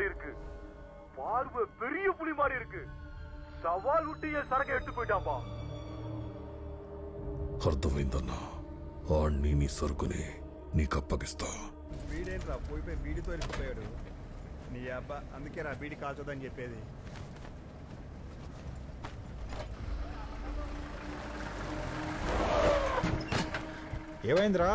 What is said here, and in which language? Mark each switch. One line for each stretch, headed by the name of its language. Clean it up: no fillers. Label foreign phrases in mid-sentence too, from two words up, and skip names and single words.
Tamil: பார்வை பெரிய புலி மாதிரி இருக்கு. சவால் விட்டு என் சரக்கை எடுத்து போயிட்டான்பா.
Telugu: అర్థమైందన్నా ఆణ్ణి నీ సరుకుని నీకు అప్పగిస్తా. వీడేంట్రా పోయిపోయి బీడితో వెళ్ళిపోయాడు. నీ అబ్బా అందుకే రా బీడి కాల్చొద్దని చెప్పేది. ఏమైందిరా?